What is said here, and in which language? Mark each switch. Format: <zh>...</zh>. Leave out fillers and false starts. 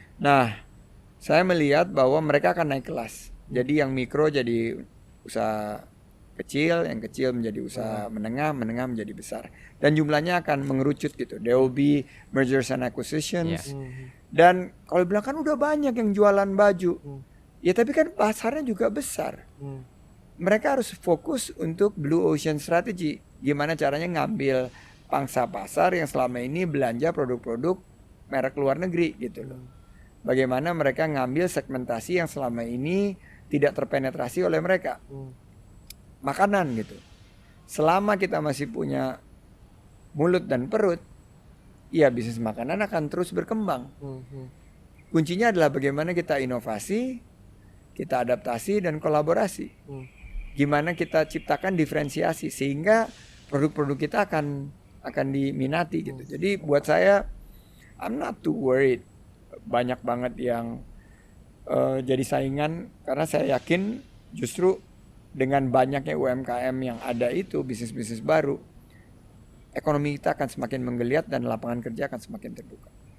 <id>Nah, saya melihat bahwa mereka akan naik kelas. Jadi yang mikro jadi usaha yang kecil menjadi usaha menengah menjadi besar. Dan jumlahnya akan mengerucut gitu.</id> <en>There will be mergers and acquisitions.</en> <id>Dan kalau bilang kan udah banyak yang jualan baju. Ya tapi kan pasarnya juga besar. Mereka harus fokus untuk blue ocean strategy. Gimana caranya ngambil pangsa pasar yang selama ini belanja produk-produk merek luar negeri gitu loh. Bagaimana mereka ngambil segmentasi yang selama ini tidak terpenetrasi oleh mereka. Makanan gitu. Selama kita masih punya mulut dan perut, ya bisnis makanan akan terus berkembang. Kuncinya adalah bagaimana kita inovasi, kita adaptasi dan kolaborasi. Gimana kita ciptakan diferensiasi sehingga produk-produk kita akan diminati gitu. Jadi buat saya,</id> <en>I'm not too worried.</en> <id>Banyak banget yang jadi saingan karena saya yakin justru dengan banyaknya UMKM yang ada itu, bisnis-bisnis baru, ekonomi kita akan semakin menggeliat dan lapangan kerja akan semakin terbuka.</id>